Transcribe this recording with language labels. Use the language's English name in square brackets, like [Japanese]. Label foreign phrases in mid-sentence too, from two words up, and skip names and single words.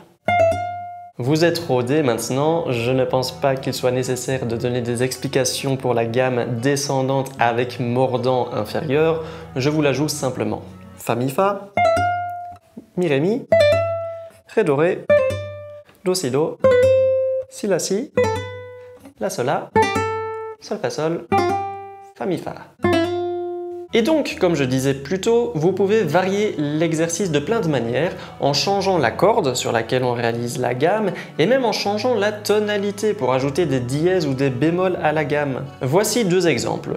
[French] Vous êtes rodés maintenant, je ne pense pas qu'il soit nécessaire de donner des explications pour la gamme descendante avec mordant inférieur, je vous la joue simplement. Fa Mi Fa, Mi Ré Mi, Ré Do Ré, Do Si Do, Si La Si, La Sol La, Sol Fa Sol, Fa Mi Fa. Et donc, comme je disais plus tôt, vous pouvez varier l'exercice de plein de manières en changeant la corde sur laquelle on réalise la gamme et même en changeant la tonalité pour ajouter des dièses ou des bémols à la gamme. Voici deux exemples.